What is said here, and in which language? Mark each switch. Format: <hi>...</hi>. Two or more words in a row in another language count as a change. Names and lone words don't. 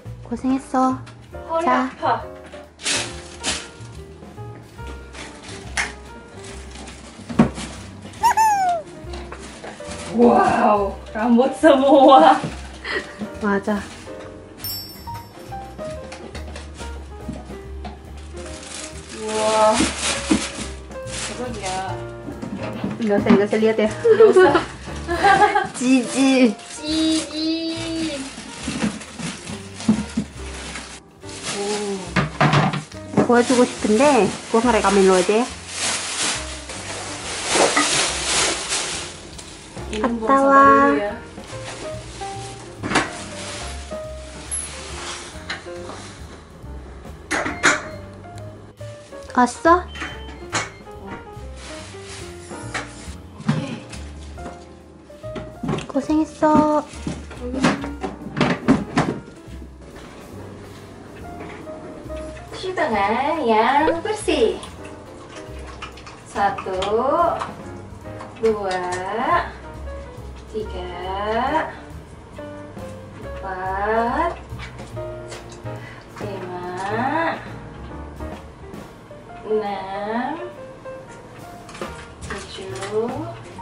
<ko>고생했어. 허리 자. 아파.</ko> <id>Wow, rambut semua.</id> <ko>맞아.</ko> <id>Wah, coba ya. Nggak usah lihat ya. Gak usah. Jijik. Cici.</id> <ko>보여주고 싶은데</ko> <id>gua ngerekamin lo aja ya. Ini buang Atawa. sampah dulu ya.</id> <ko>왔어? 고생했어.</ko> <id>Cuci tangan yang bersih. 1, 2, 3, 4, 5, 6, 7.</id>